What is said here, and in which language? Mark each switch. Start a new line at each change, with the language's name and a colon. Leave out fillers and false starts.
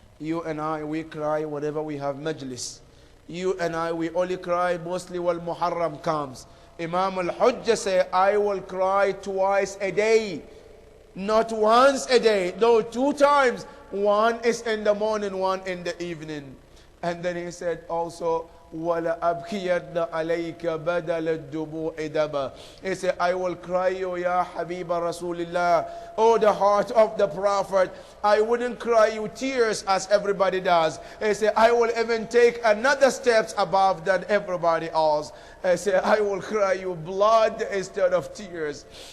English: You and I, we cry whenever we have majlis. You and I, we only cry mostly when Muharram comes. Imam al-Hujjah say, I will cry twice a day. Not once a day, no, 2 times. One is in the morning, one in the evening. And then he said also,
Arabic: وَلَا أَبْكِيَنَّ عَلَيْكَ بَدَلَ الدُّمُوعِ دَمًا.
English: He said, I will cry you,
Arabic: Ya Habiba Rasulillah.
English: Oh, the heart of the Prophet. I wouldn't cry you tears as everybody does. He said, I will even take another steps above than everybody else. He said, I will cry you blood instead of tears.